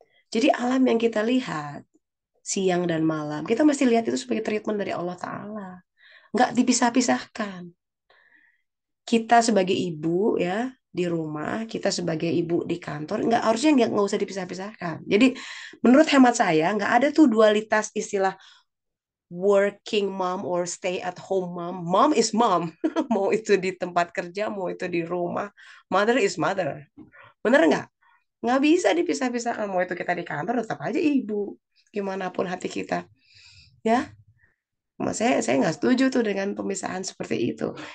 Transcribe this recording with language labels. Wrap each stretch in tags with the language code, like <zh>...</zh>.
<id>Jadi alam yang kita lihat siang dan malam, kita mesti lihat itu sebagai treatment dari Allah Taala. Nggak dipisah-pisahkan. Kita sebagai ibu ya di rumah, kita sebagai ibu di kantor, nggak usah dipisah-pisahkan. Jadi menurut hemat saya nggak ada tuh dualitas istilah</id> <en>working mom or stay at home mom. Mom is mom.</en> <id>Mau itu di tempat kerja, mau itu di rumah.</id> <en>Mother is mother.</en> <id>Bener nggak? Nggak bisa dipisah-pisahkan. Mau itu kita di kantor, tetap aja ibu. Gimana pun hati kita. Ya, saya nggak setuju tuh dengan pemisahan seperti itu.</id>